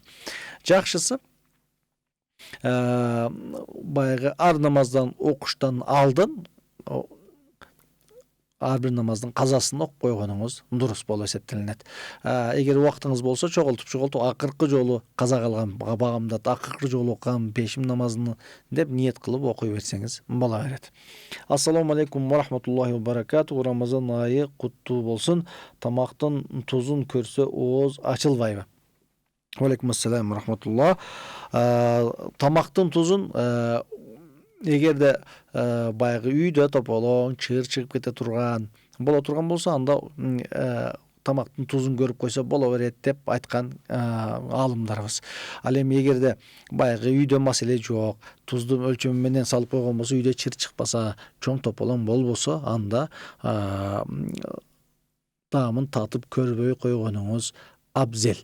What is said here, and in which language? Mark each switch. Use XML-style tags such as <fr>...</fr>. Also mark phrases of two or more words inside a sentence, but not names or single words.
<ky>Жакшысы баягы ар намаздан окуштан алдын ар бир намаздын казасын окуп койгонуңуз дурус болуп эсептелинет. Эгер убактыңыз болсо, чогултуп акыркы жолу каза кылган багамдат, акыркы жолу окуган пешим намазын деп ниет кылып окуй берсеңиз боло берет.</ky> <ar>السلام عليكم ورحمة الله وبركاته.</ar> <ky>Рамазан айы куттуу болсун. Тамактын тузун көрсө ооз ачылбайбы?</ky> <ar>عليكم السلام ورحمة الله.</ar> <ky>Тамактын тузун эгерде баягы үйдө тополоң, чыр чыгып кете турган болсо, анда тамактын тузун көрүп койсо боло берет деп айткан аалымдарыбыз. Ал эми эгерде баягы үйдө маселе жок, тузду өлчөмү менен салып койгон болсо, үйдө чыр чыкпаса, чоң тополоң болбосо, анда таамын татып көрбөй койгонуңуз абзел.</ky>